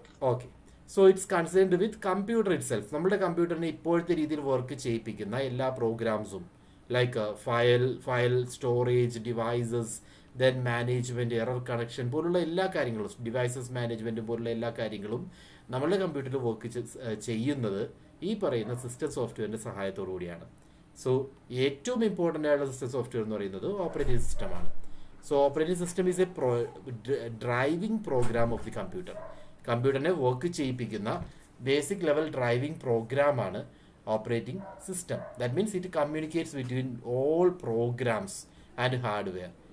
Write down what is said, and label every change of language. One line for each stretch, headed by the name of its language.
Malayalam: Okay, so
English: It's concerned with computer itself.
Malayalam: നമ്മുടെ കമ്പ്യൂട്ടറിനെ ഇപ്പോഴത്തെ രീതിയിൽ വർക്ക് ചെയ്യിപ്പിക്കുന്ന എല്ലാ പ്രോഗ്രാംസും, like file storage, devices, then management, error connection പോലുള്ള എല്ലാ കാര്യങ്ങളും, ഡിവൈസസ് മാനേജ്മെൻറ്റ് പോലുള്ള എല്ലാ കാര്യങ്ങളും നമ്മുടെ കമ്പ്യൂട്ടറിൽ വർക്ക് ചെയ്യുന്നത് ഈ പറയുന്ന സിസ്റ്റം സോഫ്റ്റ്വെയറിൻ്റെ സഹായത്തോടു കൂടിയാണ്. സോ ഏറ്റവും ഇമ്പോർട്ടൻ്റ് ആയിട്ടുള്ള സിസ്റ്റം സോഫ്റ്റ്വെയർ എന്ന് പറയുന്നത് ഓപ്പറേറ്റിംഗ് സിസ്റ്റമാണ്.
English: So operating system is a driving program of the computer.
Malayalam: കമ്പ്യൂട്ടറിനെ work ചെയ്യിപ്പിക്കുന്ന basic level driving പ്രോഗ്രാമാണ് operating system.
English: That means it communicates between all programs and hardware.